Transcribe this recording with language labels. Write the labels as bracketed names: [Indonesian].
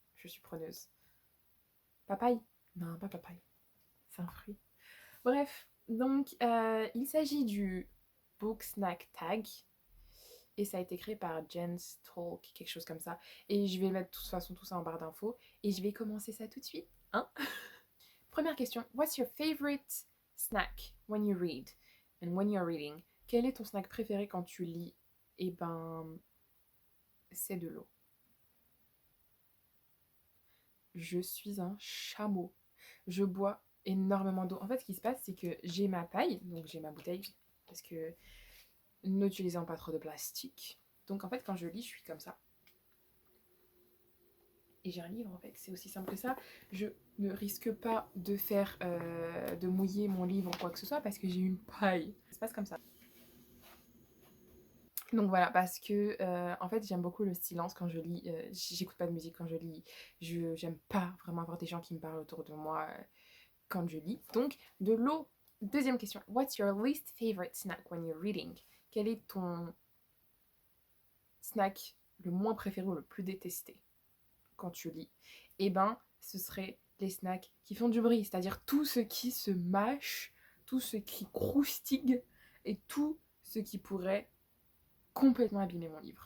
[French] Je suis preneuse. Papaye? Non, pas papaye. C'est un fruit. Bref, donc il s'agit du Book Snack Tag. Et ça a été créé par Jens Talk, quelque chose comme ça. Et je vais mettre de toute façon tout ça en barre d'infos. Et je vais commencer ça tout de suite. Hein? Première question. [English] What's your favorite snack when you read? And when you're reading? [French] Quel est ton snack préféré quand tu lis? Eh ben, c'est de l'eau. Je suis un chameau. Je bois énormément d'eau. En fait, ce qui se passe, c'est que j'ai ma paille, donc j'ai ma bouteille, parce que n'utilisons pas trop de plastique. Donc en fait, quand je lis, je suis comme ça. Et j'ai un livre en fait, c'est aussi simple que ça. Je ne risque pas de faire, de mouiller mon livre ou quoi que ce soit parce que j'ai une paille. Ça se passe comme ça. Donc voilà, parce que en fait j'aime beaucoup le silence quand je lis. J'écoute pas de musique quand je lis. J'aime pas vraiment avoir des gens qui me parlent autour de moi quand je lis. Donc de l'eau. Deuxième question. [English] What's your least favorite snack when you're reading? [French] Quel est ton snack le moins préféré ou le plus détesté quand tu lis? Eh ben, ce serait les snacks qui font du bruit, c'est-à-dire tout ce qui se mâche, tout ce qui croustille et tout ce qui pourrait complètement abîmer mon livre.